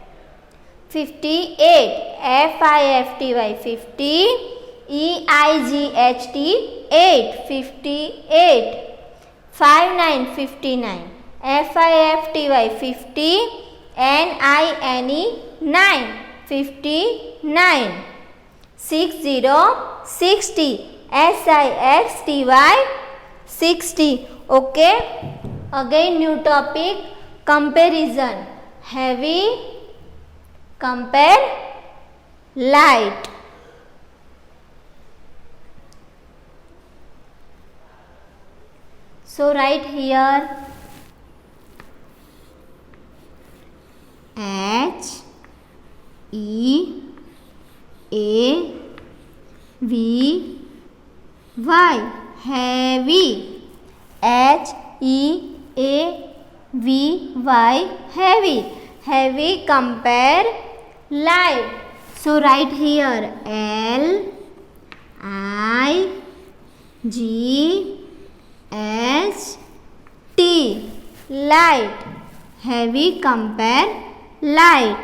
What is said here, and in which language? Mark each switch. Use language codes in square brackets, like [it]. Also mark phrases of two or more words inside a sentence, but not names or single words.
[en] 58 F I F T Y 50 E I G H T 8 58 5 9 59 F I F T Y 50 N I N E 9 59 60 60 S I X T Y 60. Okay, again new topic, comparison. Heavy compare light. So write here H E A V Y, heavy. H E A V Y, heavy. Heavy compare light. So write here L I G H T, light. Heavy compare light.